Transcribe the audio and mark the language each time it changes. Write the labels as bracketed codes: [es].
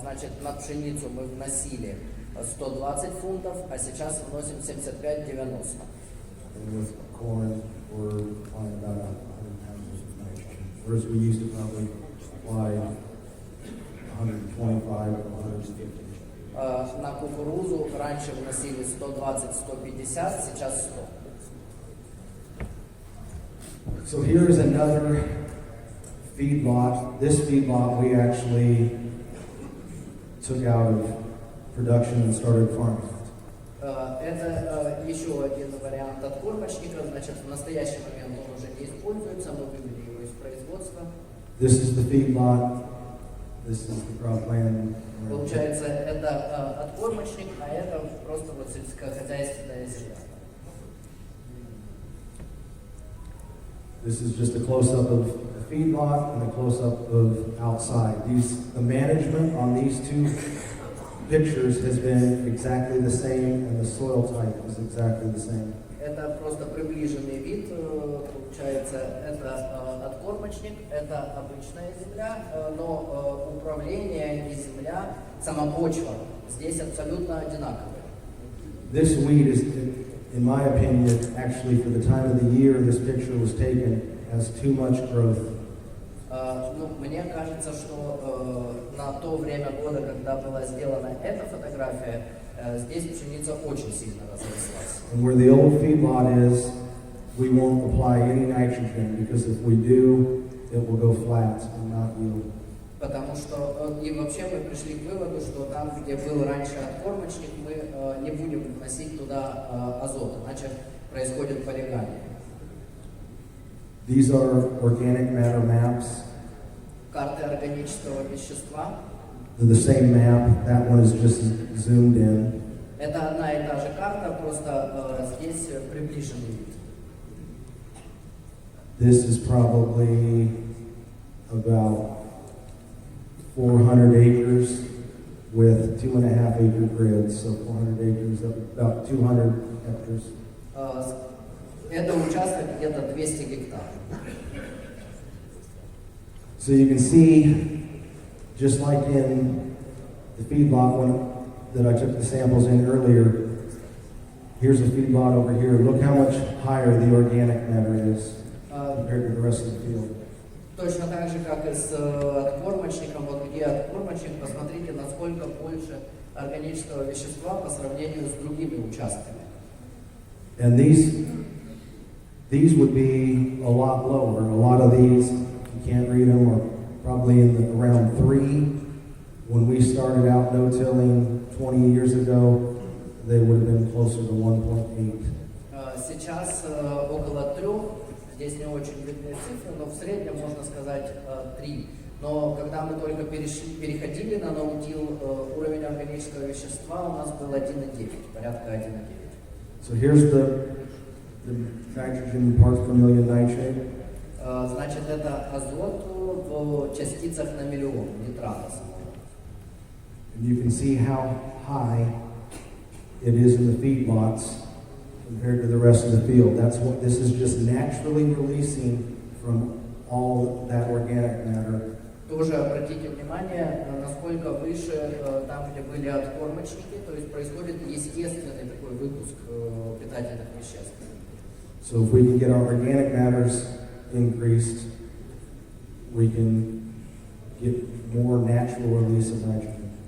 [ru] Значит, на пшеницу мы вносили 120 фунтов, а сейчас вносим 75-90. [en] And with corn, we're applying about 100 pounds of nitrogen. whereas we used to probably apply 125 or 150. [ru] На кукурузу раньше вносили 120-150, сейчас 100. [en] So here is another feedlot. This feedlot we actually took out of production and started farming. [ru] Это еще один вариант откормочника. Значит, в настоящий момент он уже не используется, мы вывели его из производства. [en] This is the feedlot. This is the cropland. [ru] Получается, это откормочник, а это просто вот сельскохозяйственная земля. [en] This is just a close-up of the feedlot and a close-up of outside. The management on these two pictures has been exactly the same, and the soil type is exactly the same. [ru] Это просто приближенный вид, получается, это откормочник, это обычная земля, но управление и земля, сама почва здесь абсолютно одинаковые. [en] This weed is, in my opinion, actually for the time of the year this picture was taken, has too much growth. [ru] Мне кажется, что на то время года, когда была сделана эта фотография, здесь пшеница очень сильно разрослась. [en] And where the old feedlot is, we won't apply any nitrogen because if we do, it will go flat and not yield. [ru] Потому что и вообще мы пришли к выводу, что там, где был раньше откормочник, мы не будем вносить туда азот, иначе происходит полигамия. [en] These are organic matter maps. [ru] Карты органического вещества. [en] They're the same map. That one is just zoomed in. [ru] Это одна и та же карта, просто здесь приближенный вид. [en] This is probably about 400 acres with 2.5 acre grids, so 400 acres, about 200 hectares. [ru] Это участок где-то 200 гектаров. [en] So you can see, just like in the feedlot that I took the samples in earlier, here's a feedlot over here. Look how much higher the organic matter is compared to the rest of the field. [ru] Точно так же, как и с откормочником, вот где откормочник, посмотрите, насколько больше органического вещества по сравнению с другими участками. [en] And these would be a lot lower. A lot of these, you can't read them, are probably in around 3. When we started out no-tilling 20 years ago, they would have been closer to 1.8. [ru] Сейчас около 3. Здесь не очень видны цифры, но в среднем можно сказать 3. Но когда мы только переходили на ноутил, уровень органического вещества у нас был 1,9, порядка 1,9. [en] So here's the nitrogen parts per million nitrate. [ru] Значит, это азот в частицах на миллион, нитрата. [en] And you can see how high it is in the feedlots compared to the rest of the field. That's what this is just naturally releasing from all that organic matter. [ru] Тоже обратите внимание, насколько выше там, где были откормочники, то есть происходит естественный такой выпуск питательных веществ. [en] So if we can get our organic matters increased, we can get more natural release of nitrogen.